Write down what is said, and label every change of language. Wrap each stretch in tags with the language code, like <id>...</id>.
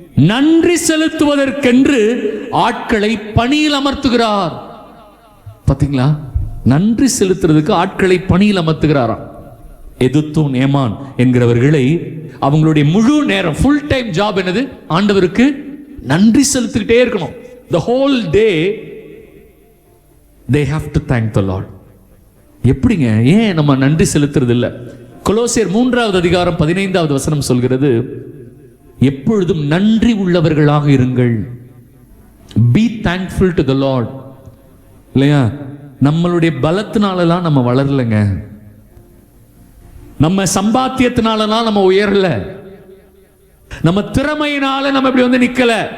<ta>நன்றி செலுத்துவதற்கென்று ஆட்களை பணியில் அமர்த்துகிறார். பாத்தீங்களா? நன்றி செலுத்துறதுக்கு ஆட்களை பணியில் அமர்த்துகிறாராம். எதுத்தூன் ஏமான் என்கிறவர்களை அவங்களுடைய முழு நேரம் ஃபுல் டைம் ஜாப் என்னது? ஆண்டவருக்கு நன்றி செலுத்திக்கிட்டே இருக்கணும்.</ta> <en>the whole day they have to thank the Lord.</en> <ta>எப்படிங்க? ஏன் நம்ம நன்றி செலுத்துறது இல்ல? கொலோசியர் 3வது அதிகாரம் 15வது வசனம் சொல்கிறது, எப்பொழுதும் நன்றி உள்ளவர்களாக இருங்கள்.</ta> <en>be thankful to the Lord.</en> <ta>இல்லையா? நம்மளுடைய பலத்தினாலலாம் நம்ம வளரலைங்க, நம்ம சம்பாத்தியத்தினாலலாம் நம்ம உயரல, நம்ம திறமையினால நம்ம இப்படி வந்து நிக்கல.</ta>